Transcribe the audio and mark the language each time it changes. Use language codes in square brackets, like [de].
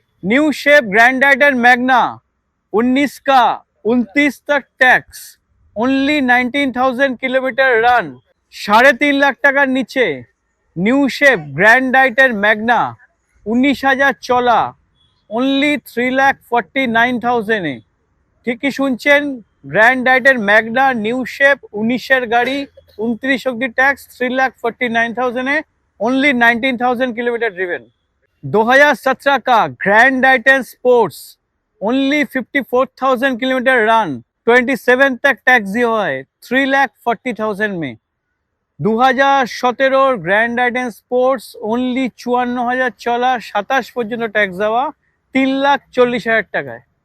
[hi] New shape grand i10 Magna 19 का 29 तक tax, only 19,000 kilometre run, 3.5 lakh [bn] টাকার নিচে new shape grand i10 Magna 19,000 চলা, ओनली 3,49,000 এ। ঠিকই শুনছেন, grand i10 Magna new shape 19 এর গাড়ি, 29 অব্দি ট্যাক্স, 3,49,000 এ, ओनली 19,000 किलोमीटर ड्रिवन। [hi] 2017 का grand i10 sports only 54,000 kilometre run, 27 तक टैक्स दिया है, 3,40,000 में। [bn] 2017 গ্র্যান্ড i10 স্পোর্টস ओनली 54,000 চলা, 27 পর্যন্ত ট্যাক্স দেওয়া, 3,40,000 টাকায়।